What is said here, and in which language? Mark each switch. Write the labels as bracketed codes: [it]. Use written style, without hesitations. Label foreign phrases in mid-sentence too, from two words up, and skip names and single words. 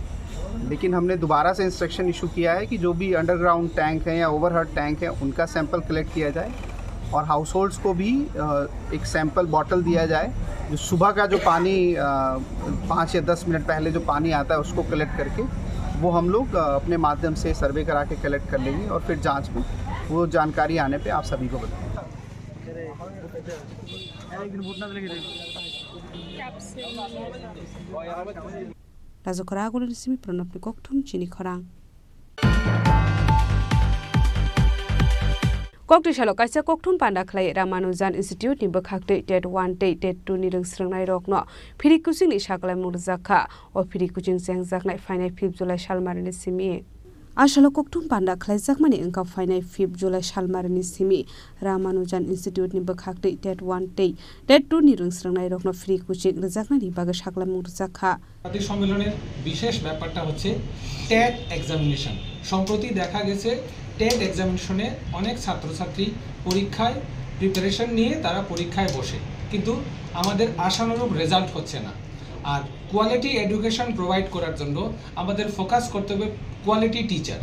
[hi] लेकिन हमने दोबारा से [en] instruction issue [hi] किया है कि जो भी [en] underground tank [hi] हैं या [en] overhead tank [hi] हैं उनका [en] sample collect [hi] किया जाए और [en] house holds [hi] को भी एक [en] sample bottle [hi] दिया जाए जो सुबह का जो पानी 5 या 10 मिनट पहले जो पानी आता है उसको कलेक्ट करके वो हम लोग अपने माध्यम से सर्वे करा के कलेक्ट कर लेंगे और फिर जांच में वो जानकारी आने पे आप सभी को बताएंगे। [trp] Chini Khorang Kokti shalo kaisa koktun panda khlai Ramanujan Institute ni bakhakte TET 1 TET 2 ni rungsrangnai rokno phiri kuching ni saklai murjakha o phiri kuching sengjaknai fainai 5 July salmarni simi Ashalo koktun panda khlai jakmani engka fainai 5 July salmarni simi Ramanujan Institute ni bakhakte TET 1 TET 2 ni rungsrangnai rokno phiri kuching rjaknai ni baga saklai murjakha [bn] জাতীয় সম্মেলনের বিশেষ ব্যাপারটা হচ্ছে টেট এক্সামিনেশন। সম্প্রতি দেখা গেছে টেট এক্সামিনেশনে অনেক ছাত্রছাত্রী পরীক্ষায় প্রিপারেশন নিয়ে তারা পরীক্ষায় বসে কিন্তু আমাদের আশানুরূপ রেজাল্ট হচ্ছে না। আর [en] quality education provide [bn] করার জন্য আমাদের ফোকাস করতে হবে [en] quality teacher.